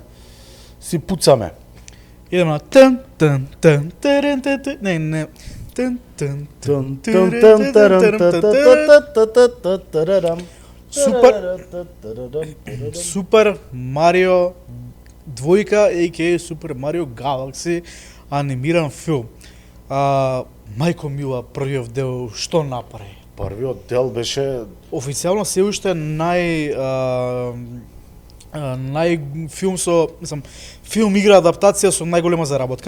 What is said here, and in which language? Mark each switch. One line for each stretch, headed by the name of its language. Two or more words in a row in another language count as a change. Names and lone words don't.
Macedonian: Си пуцаме. Идеме на тен тен тен терен тен не тен тен Супер Марио двојка, a.k.a. Супер Марио Галакси, анимиран филм. Мајко мила, првиот дел што направи? Првиот дел беше Официјално се уште филм со, мислам, филм игра адаптација со најголема заработка.